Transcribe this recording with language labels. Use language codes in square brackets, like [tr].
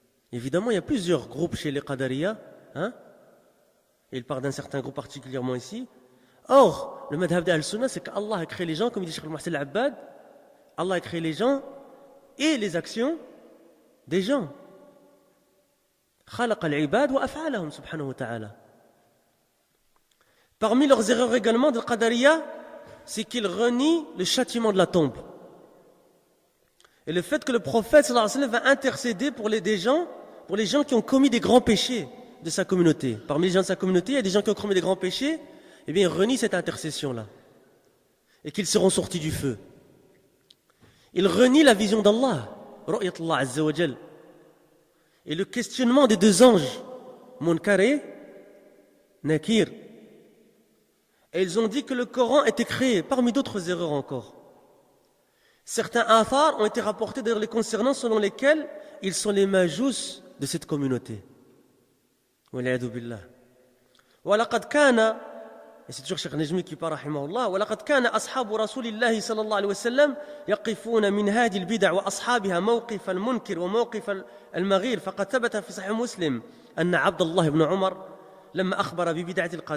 [fr] Évidemment, il y a plusieurs groupes chez les Qadariya. Il parle d'un certain groupe particulièrement ici. Or, le madhab d'Al-Sunnah, c'est qu'Allah a créé les gens, comme il dit Cheikh Al-Muhsin Al-Abbad, Allah a créé les gens et les actions des gens. [ar] خلق العباد وأفعالهم سبحانه وتعالى. [fr] Parmi leurs erreurs également de Qadariya, c'est qu'ils renient le châtiment de la tombe. Et le fait que le prophète sallallahu alayhi wa sallam va intercéder pour les gens qui ont commis des grands péchés de sa communauté. Parmi les gens de sa communauté, il y a des gens qui ont commis des grands péchés, eh bien, ils renient cette intercession-là. Et qu'ils seront sortis du feu. Ils renient la vision d'Allah, Ru'yatullah Azza wa Jal. Et le questionnement des deux anges, Munkar et Nakir. Et ils ont dit que le Coran était créé, parmi d'autres erreurs encore. Certains athars ont été rapportés d'ailleurs les concernant, selon lesquels ils sont les majous de cette communauté. [ar] Wal'iyadhu billah. وَلَقَدْ كَانَ, [fr] et c'est toujours Cheikh Najmi qui parle, [ar] rahimahullah, وَلَقَدْ كَانَ أَصْحَابُ رَسُولِ اللَّهِ صلى الله عليه وسلم يقفون من هذه البدع وأصحابها موقف المنكر وموقف المغير فقد ثبت في صحيح مسلم أن عبد الله بن عمر لما أخبر ببدعة